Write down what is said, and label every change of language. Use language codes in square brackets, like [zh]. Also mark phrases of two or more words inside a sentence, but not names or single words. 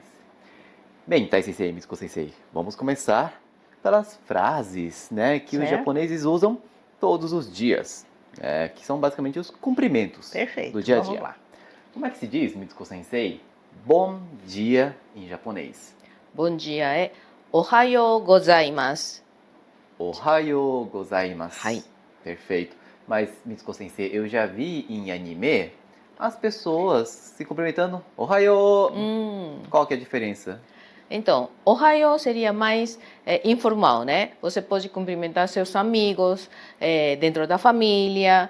[pt] Bem, Tai Sensei, Mitsuko Sensei, vamos começar pelas frases, né, que os japoneses usam todos os dias, que são basicamente os cumprimentos do dia a dia. Vamos lá. Como é que se diz, Mitsuko Sensei, bom dia em japonês? Bom dia é [ja] おはようございます. おはようございます. Hai. [pt] Perfeito. Mas, Mitsuko Sensei, eu já vi em anime as pessoas se cumprimentando. Ohayou. Qual que é a diferença? Então, Ohayou seria mais informal, né? Você pode cumprimentar seus amigos, dentro da família.